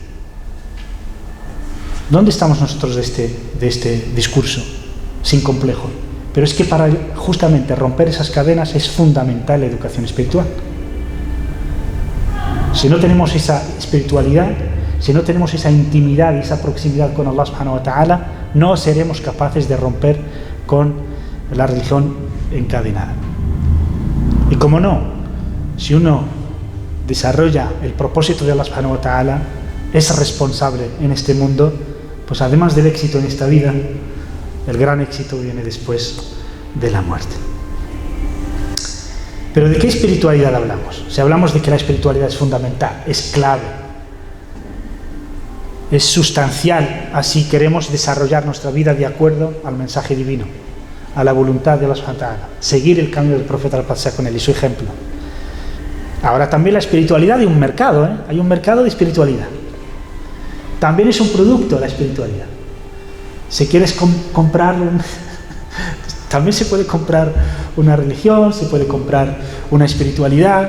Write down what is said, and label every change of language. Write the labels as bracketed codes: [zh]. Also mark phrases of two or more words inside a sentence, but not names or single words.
[es] ¿Dónde estamos nosotros de este discurso? Sin complejo. Pero es que para justamente romper esas cadenas es fundamental la educación espiritual. Si no tenemos esa espiritualidad, si no tenemos esa intimidad y esa proximidad con [ar] الله سبحانه وتعالى, [es] no seremos capaces de romper con la religión encadenada. Y como no, si uno desarrolla el propósito de [ar] الله سبحانه وتعالى, [es] es responsable en este mundo, pues además del éxito en esta vida, el gran éxito viene después de la muerte. Pero ¿de qué espiritualidad hablamos? Si hablamos de que la espiritualidad es fundamental, es clave, es sustancial, así queremos desarrollar nuestra vida de acuerdo al mensaje divino, a la voluntad de [ar] الله سبحانه وتعالى, [es] seguir el camino del profeta al pasar con él y su ejemplo. Ahora también la espiritualidad de un mercado, hay un mercado de espiritualidad. También es un producto la espiritualidad. Si quieres comprar también se puede comprar una religión, se puede comprar una espiritualidad.